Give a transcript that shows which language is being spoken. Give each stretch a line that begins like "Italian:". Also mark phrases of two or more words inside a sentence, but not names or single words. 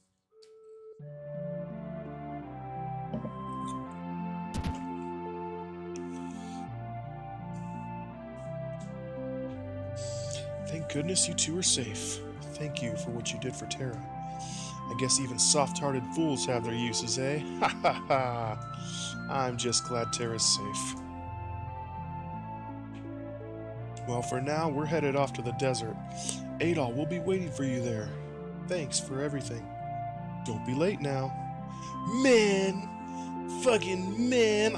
English: Thank goodness you two are safe. Thank you for what you did for Terra. I guess even soft-hearted fools have their uses, eh? Ha ha ha! I'm just glad Terra's safe. Well, for now, we're headed off to the desert. Adol will be waiting for you there. Thanks for everything. Don't be late now. Man! Fucking man.